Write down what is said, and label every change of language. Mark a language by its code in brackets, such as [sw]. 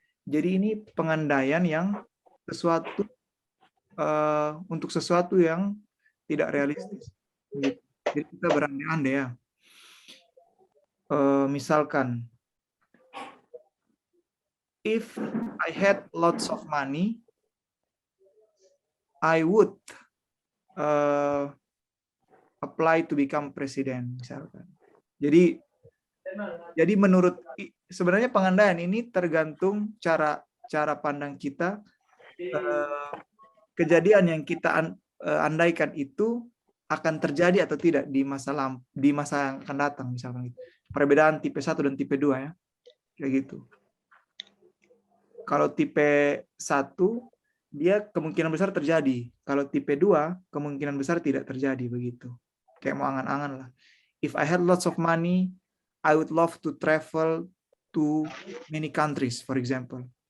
[id] Jadi ini pengandaian yang sesuatu untuk sesuatu yang tidak realistis. Jadi kita berandai-andai ya. Misalkan, [en] if I had lots of money, I would apply to become president, [id] misalkan. Jadi menurut sebenarnya pengandaian ini tergantung cara pandang kita. Kejadian yang kita andaikan itu akan terjadi atau tidak di masa yang akan datang, misalkan. Perbedaan tipe 1 dan tipe 2 ya. Kayak gitu. Kalau tipe 1 dia kemungkinan besar terjadi. Kalau tipe 2 kemungkinan besar tidak terjadi, begitu. Kayak mau angan-angan lah. [en] If I had lots of money, I would love to travel to many countries, for example.